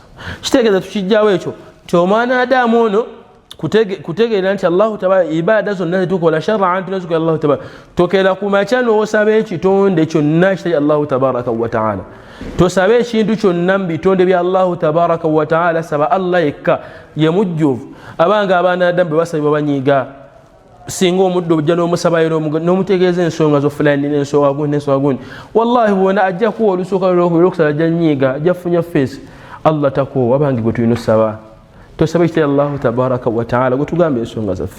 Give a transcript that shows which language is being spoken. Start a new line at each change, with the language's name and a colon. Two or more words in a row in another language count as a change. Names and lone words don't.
Ganda: kitegeeza tukijjawo ekyo nti omwana Adamu ono kutegeera nti
Arabic: Allah tabaraka
Ganda: ibada zonna zetukola shar'an tunazikola
Arabic: Allah tabaraka
Ganda: tokera ku makya n'osaba ekitonde kyonna kitali
Arabic: Allah tabaraka wa ta'ala
Ganda: tosaba ekintu kyonna mu bitonde bya
Arabic: Allah tabaraka wa ta'ala
Ganda: saba Allah yekka ye mujjuvu. abanga abaana Adamu bwe basabibwa banyiiga singa omuddo ojja n'omusabayo n'omutegeeza ensonga zo fulani n'ensonga gundi n'ensonga gundi wallahi bwona ajja kuwa olusooka olwokusaba ajja nyiiga ajja funya feesi Allah takoowa abange gwe tulina osaba tosaba ekitali
Arabic: Allah tabaraka wa ta'ala
Ganda: gwe tugamba ensonga zaffe.